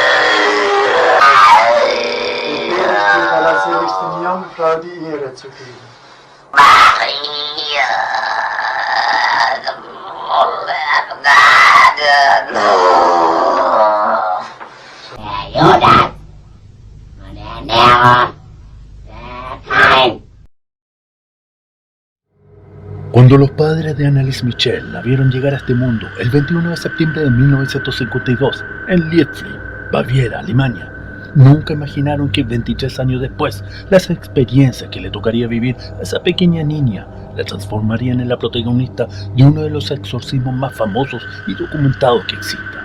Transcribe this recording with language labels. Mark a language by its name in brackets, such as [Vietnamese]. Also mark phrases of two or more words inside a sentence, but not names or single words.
[German] Ich bete dir, aller seligsten Jungfrau die Ehre zu geben. Maria! Der Judas! Und der Nero! Der Kain! [Spanish] Cuando los padres de Anneliese Michel la vieron llegar a este mundo el 21 de septiembre de 1952 en Liebfried, Baviera, Alemania, nunca imaginaron que 23 años después las experiencias que le tocaría vivir a esa pequeña niña la transformarían en la protagonista de uno de los exorcismos más famosos y documentados que exista.